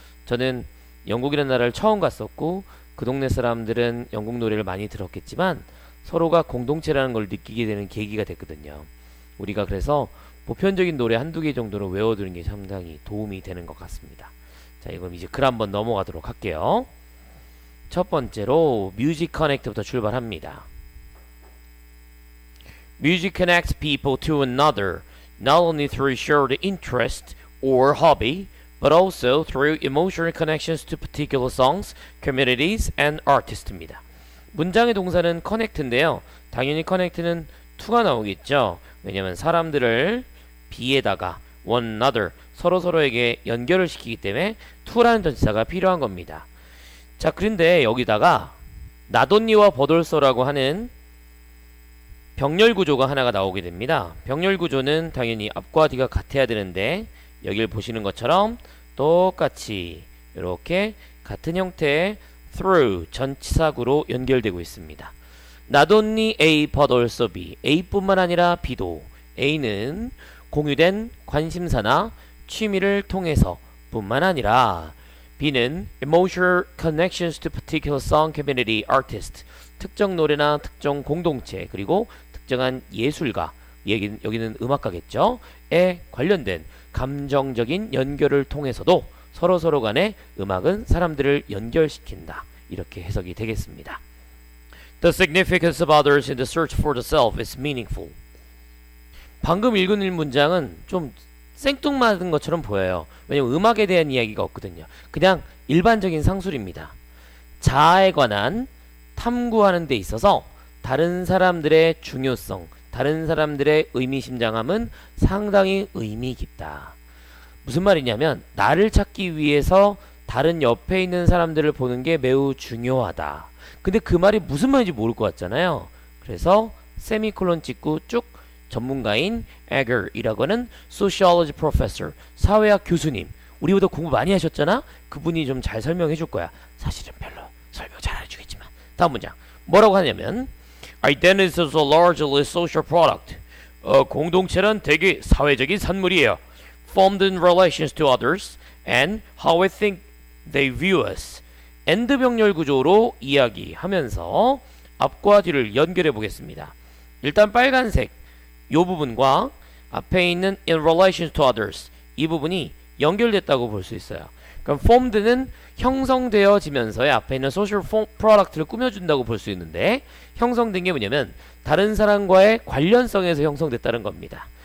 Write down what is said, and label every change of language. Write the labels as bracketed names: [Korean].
[Korean] 저는 영국이라는 나라를 처음 갔었고 그 동네 사람들은 영국 노래를 많이 들었겠지만 서로가 공동체라는 걸 느끼게 되는 계기가 됐거든요. 우리가 그래서 보편적인 노래 한두 개 정도는 외워두는 게 상당히 도움이 되는 것 같습니다. 자, 이건 이제 글 한번 넘어가도록 할게요. 첫 번째로 뮤직 커넥트부터 출발합니다. [English] Music connects people to another, not only through shared interest or hobby, but also through emotional connections to particular songs, communities, and artists [Korean] 입니다. 문장의 동사는 connect인데요. 당연히 connect는 to가 나오겠죠. 왜냐하면 사람들을 be에다가 [English] one another, [Korean] 서로서로에게 연결을 시키기 때문에 to라는 전치사가 필요한 겁니다. 자, 그런데 여기다가 나돈니와 버돌서라고 하는 병렬 구조가 하나가 나오게 됩니다. 병렬 구조는 당연히 앞과 뒤가 같아야 되는데 여기를 보시는 것처럼 똑같이 이렇게 같은 형태의 through 전치사구로 연결되고 있습니다. [English] Not only A but also B. [Korean] A뿐만 아니라 B도. A는 공유된 관심사나 취미를 통해서 뿐만 아니라 B는 [English] emotional connections to particular song, community, artist. [Korean] 특정 노래나 특정 공동체 그리고 특정한 예술가, 여기는 음악가겠죠? 에 관련된 감정적인 연결을 통해서도 서로 간에 음악은 사람들을 연결시킨다. 이렇게 해석이 되겠습니다. [English] The significance of others in the search for the self is meaningful. [Korean] 방금 읽은 문장은 좀 생뚱맞은 것처럼 보여요. 왜냐면 음악에 대한 이야기가 없거든요. 그냥 일반적인 상술입니다. 자아에 관한 탐구하는 데 있어서 다른 사람들의 중요성, 다른 사람들의 의미심장함은 상당히 의미 깊다. 무슨 말이냐면 나를 찾기 위해서 다른 옆에 있는 사람들을 보는 게 매우 중요하다. 근데 그 말이 무슨 말인지 모를 것 같잖아요. 그래서 세미콜론 찍고 쭉 전문가인 에거이라고 하는 [English] sociology professor, [Korean] 사회학 교수님, 우리보다 공부 많이 하셨잖아? 그분이 좀 잘 설명해 줄 거야. 사실은 별로 설명 잘 안 해주겠지만. 다음 문장 뭐라고 하냐면 [English] Identity is a largely social product. [Korean] 공동체란 되게 사회적인 산물이에요. [English] Formed in relations to others and how we think they view us. [Korean] 엔드 병렬 구조로 이야기하면서 앞과 뒤를 연결해 보겠습니다. 일단 빨간색 이 부분과 앞에 있는 [English] in relation to others [Korean] 이 부분이 연결됐다고 볼 수 있어요. 그럼 formed는 형성되어지면서의 앞에 있는 social product를 꾸며준다고 볼 수 있는데 형성된 게 뭐냐면 다른 사람과의 관련성에서 형성됐다는 겁니다.